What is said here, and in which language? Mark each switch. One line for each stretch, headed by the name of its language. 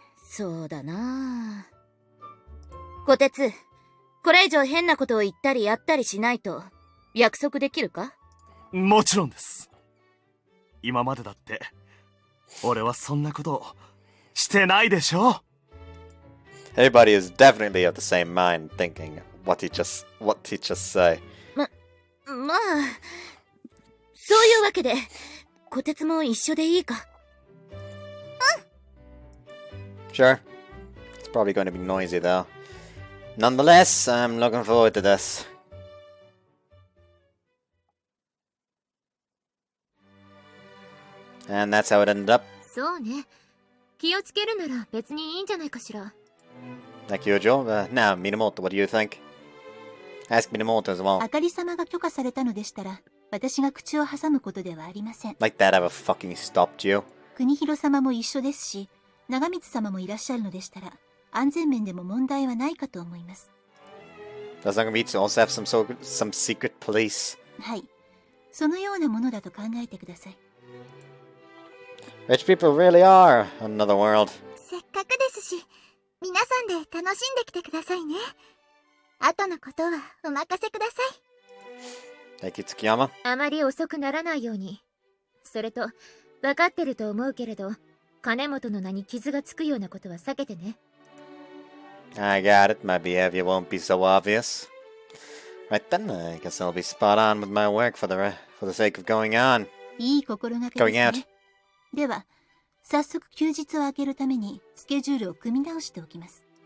Japanese: そうだな。虎鉄、これ以上変なことを言ったりやったりしないと約束できるか？もちろんです。今までだって俺はそんなことしてないでしょ。
English: Everybody is definitely of the same mind, thinking what he just say.
Japanese: まあ、そういうわけで、虎鉄も一緒でいいか？
English: Sure. It's probably going to be noisy though. Nonetheless, I'm looking forward to this. And that's how it ended up.
Japanese: そうね。気をつけるなら別にいいんじゃないかしら。
English: Thank you, Joe. Now, Minamoto, what do you think? Ask Minamoto as well.
Japanese: あかり様が許可されたのでしたら、私が口を挟むことではありません。
English: Like that ever fucking stopped you?
Japanese: 国広様も一緒ですし、長光様もいらっしゃるのでしたら、安全面でも問題はないかと思います。
English: Does Nagamitsu also have some secret police?
Japanese: はい。そのようなものだと考えてください。
English: Rich people really are another world.
Japanese: せっかくですし、皆さんで楽しんできてくださいね。後のことはお任せください。 Thank you, Tsukiyama. あまり遅くならないように。それと、分かってると思うけれど、金本の名に傷がつくようなことは避けてね。
English: I got it. My behavior won't be so obvious. Right then, I guess I'll be spot on with my work for the sake of going on.
Japanese: いい心がけです
English: Going out.
Japanese: ね。では、早速休日を空けるためにスケジュールを組み直しておきます。